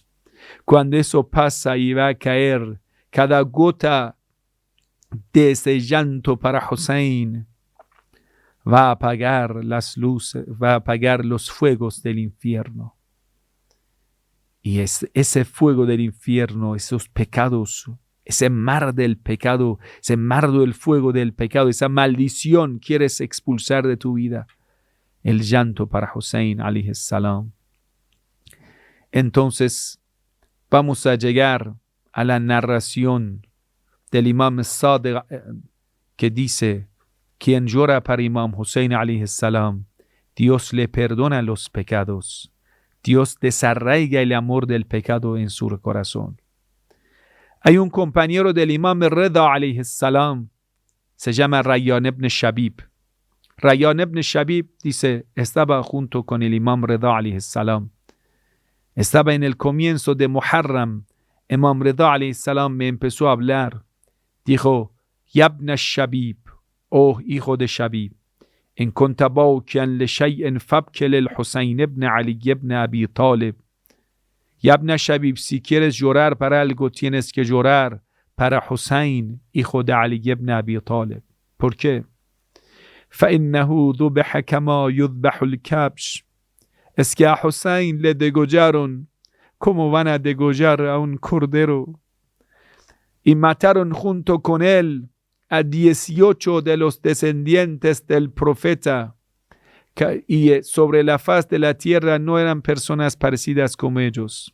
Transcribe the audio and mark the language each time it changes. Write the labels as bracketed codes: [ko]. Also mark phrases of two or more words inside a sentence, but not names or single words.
[es] Cuando eso pasa y va a caer cada gota de ese llanto para Hussein, va a apagar las luces, va a apagar los fuegos del infierno. Y ese fuego del infierno, esos pecados, ese mar del pecado, ese mar del fuego del pecado, esa maldición quieres expulsar de tu vida. El llanto para Hussein [ar] عليه السلام. [es] Entonces vamos a llegar a la narración del Imam Sadiq que dice: quien llora para Imam Hussein [ar] عليه السلام, [es] Dios le perdona los pecados. Dios desarraiga el amor del pecado en su corazón. Hay un compañero del Imam Rida [ar] عليه السلام, [es] se llama Rayyan ibn Shabib. Rayyan ibn Shabib dice, estaba junto con el Imam Rida [ar] عليه السلام. [es] Estaba en el comienzo de Muharram. Imam Rida [ar] عليه السلام [es] me empezó a hablar. Dijo, [ar] يا ابن شبيب, [es] oh hijo de Shabib, [ar] إن كنت باكيا لشيء فابك للحسين بن علي بن أبي طالب. يا ابن شبيب, [es] si quieres llorar para algo, tienes que llorar para Husayn, hijo de Ali ibn Abi Talib. ¿Por qué? [ar] فإنه ذبح كما يذبح الكبش. [es] Es que a Husayn le degollaron como van a degollar a un cordero. Y mataron junto con él a 18 de los descendientes del profeta. Y sobre la faz de la tierra no eran personas parecidas como ellos.